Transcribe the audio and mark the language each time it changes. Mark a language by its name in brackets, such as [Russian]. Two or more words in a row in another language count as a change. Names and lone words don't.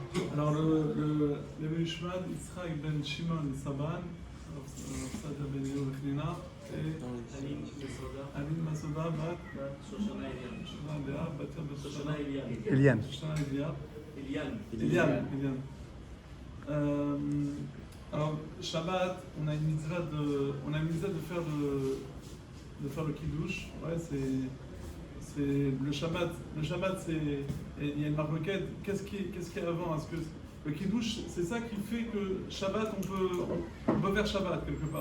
[French] Alors, le Mishmad, Yitzhak ben Shimon Saban, Sada ben Yochina, et Aline Masoda, Bat Shoshana Elian. Batia Shoshana Elian. Elian. Shoshana Elian. Elian. Elian. Alors, Shabbat, on a une mitzvah de faire le kiddush. Ouais, c'est le Shabbat. Le Shabbat, il y a une marloquette. Qu'est-ce qu'il y a avant? Est-ce que le kiddush, c'est ça qui fait que Shabbat, on peut faire Shabbat quelque part.